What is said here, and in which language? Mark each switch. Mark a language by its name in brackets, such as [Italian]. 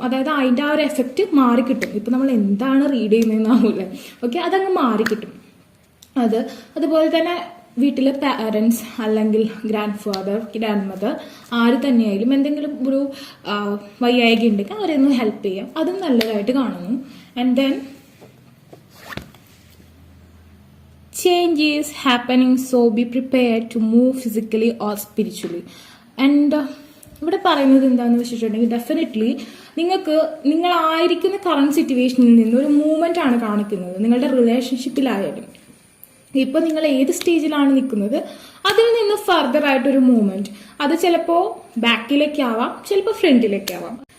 [Malayalam] അതായത് അതിൻ്റെ ആ ഒരു എഫക്റ്റ് മാറിക്കിട്ടും. ഇപ്പം നമ്മൾ എന്താണ് റീഡ് ചെയ്യുന്നതെന്നാവില്ല, ഓക്കെ, അതങ്ങ് മാറിക്കിട്ടും. അതുപോലെ തന്നെ വീട്ടിലെ പാരൻസ് അല്ലെങ്കിൽ ഗ്രാൻഡ് ഫാദർ, ഗ്രാൻഡ് മദർ, ആര് തന്നെയായാലും എന്തെങ്കിലും ഒരു വയ്യായിക ഉണ്ടെങ്കിൽ അവരെയൊന്ന് ഹെൽപ്പ് ചെയ്യാം, അതും നല്ലതായിട്ട് കാണുന്നു. [English] And then change is happening, so be prepared to move physically or spiritually. And [Malayalam] ഇവിടെ പറയുന്നത് എന്താണെന്ന് വെച്ചിട്ടുണ്ടെങ്കിൽ ഡെഫിനറ്റ്ലി നിങ്ങളായിരിക്കുന്ന കറണ്ട് സിറ്റുവേഷനിൽ നിന്ന് ഒരു മൂവ്മെന്റ് ആണ് കാണിക്കുന്നത്. നിങ്ങളുടെ റിലേഷൻഷിപ്പിലായാലും ഇപ്പൊ നിങ്ങൾ ഏത് സ്റ്റേജിലാണ് നിൽക്കുന്നത് അതിൽ നിന്ന് ഫർദർ ആയിട്ടൊരു മൂവ്മെന്റ്, അത് ചിലപ്പോൾ ബാക്കിലേക്കാവാം, ചിലപ്പോൾ ഫ്രണ്ടിലേക്കാവാം.